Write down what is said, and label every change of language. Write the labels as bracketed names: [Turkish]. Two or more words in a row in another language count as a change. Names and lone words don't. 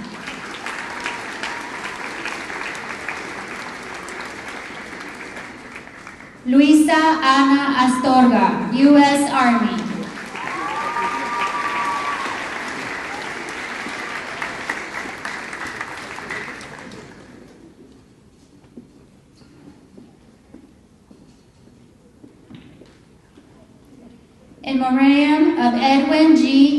[English] Luisa Ana Astorga, U.S. Army. In memoriam of Edwin G.